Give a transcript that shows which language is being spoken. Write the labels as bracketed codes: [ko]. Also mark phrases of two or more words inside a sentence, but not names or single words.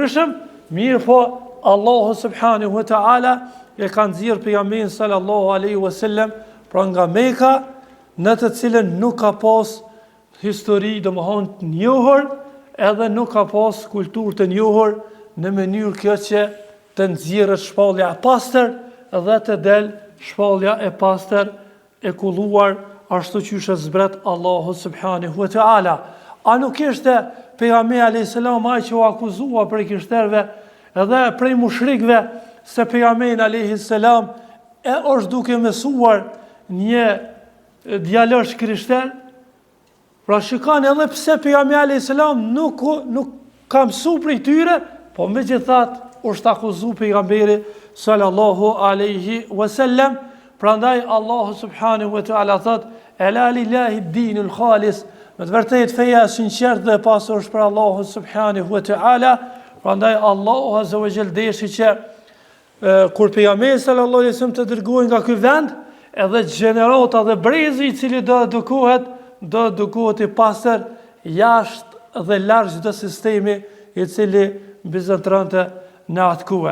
[sq] ndryshëm, mirë po Allahu [ar] سبحانه وتعالى [sq] e ka nxjerrë pejgamberin [ar] صلى الله عليه وسلم [sq] pra nga Meka, në të cilën nuk ka pas histori domethënë të njohur, edhe nuk ka pas kulturë të njohur, në mënyrë kjo që të nxjerrët shpallja e pastër dhe të del shpallja e pastër e kulluar ashtu siç e zbret Allahu [ar] سبحانه وتعالى. [sq] A nuk ishte pejgamberi [ar] عليه السلام [sq] ai që u akuzua prej krishterëve edhe prej mushrikëve se pejgamberi [ar] عليه السلام [sq] e është duke mësuar një djalosh krishter? Pra shikoni edhe pse pejgamberi [ar] عليه السلام [sq] nuk ka mësuar prej tyre, po megjithatë është akuzuar pejgamberi [ar] صلى الله عليه وسلم. [sq] Prandaj Allahu [ar] سبحانه وتعالى [sq] thot: [ar] "ألا لله الدين الخالص", [sq] me të vërtetë feja e sinqertë dhe e pasur është për Allahu [ar] سبحانه وتعالى. [sq] Prandaj Allahu [ar] عز وجل [sq] deshi që kur pejgamberi [ar] صلى الله عليه وسلم [sq] të dërgohej nga ky vend, edhe gjenerata dhe brezi i cili do edukohet i pastër jashtë dhe larg çdo sistemi i cili bizantronte në atë kohë.